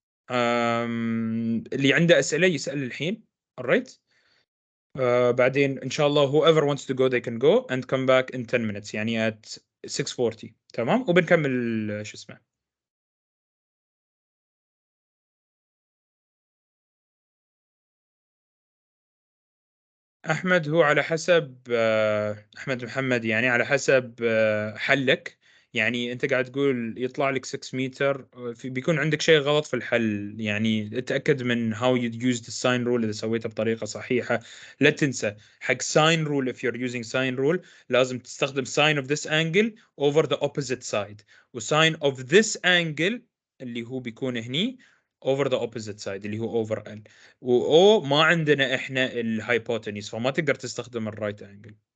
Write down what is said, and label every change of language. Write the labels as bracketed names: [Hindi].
[Arabic] اللي عنده أسئلة يسأل الحين. [English] All right. [Arabic] بعدين إن شاء الله [English] whoever wants to go they can go and come back in 10 minutes [Arabic] يعني [English] at 6:40. [Arabic] تمام. وبنكمل شو اسمه. أحمد هو على حسب أحمد محمد يعني على حسب حلك. يعني أنت قاعد تقول يطلع لك 6 متر بيكون عندك شيء غلط في الحل. يعني اتأكد من [English] how you use the sign rule [Arabic] إذا سويتها بطريقة صحيحة. لا تنسى حق sign rule [English] if you're using sign rule [Arabic] لازم تستخدم [English] sign of this angle over the opposite side [Arabic] و sign of this angle اللي هو بيكون هني [English] over the opposite side [Arabic] اللي هو [English] over L. [Arabic] و ما عندنا احنا الهايبوتنيز فما تقدر تستخدم الرايت انجل.